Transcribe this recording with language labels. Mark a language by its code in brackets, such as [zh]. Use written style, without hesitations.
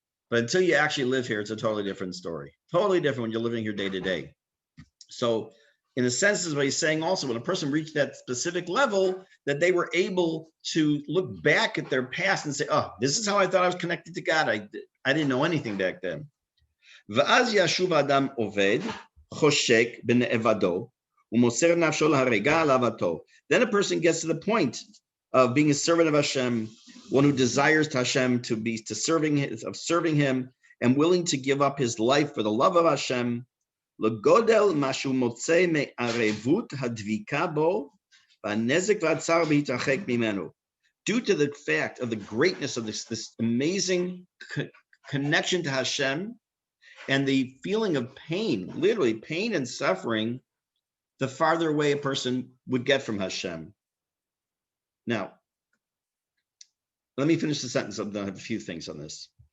[en] But until you actually live here, it's a totally different story. Totally different when you're living here day to day. So in a sense, is what he's saying also, when a person reached that specific level, that they were able to look back at their past and say, oh, this is how I thought I was connected to God. I didn't know anything back then. [he] ואז ישוב האדם עובד, חושק בנאבדו, ומוסר נפשו להרגע על אהבתו. [en] Then a person gets to the point of being a servant of Hashem, one who desires to Hashem to serving him, and willing to give up his life for the love of Hashem. [he] לגודל מה שהוא מוצא מערבות הדביקה בו, והנזק והצער בהתרחק ממנו. [en] Due to the fact of the greatness of this amazing connection to Hashem, and the feeling of pain, literally pain and suffering, the farther away a person would get from Hashem. Now, let me finish the sentence. I have a few things on this.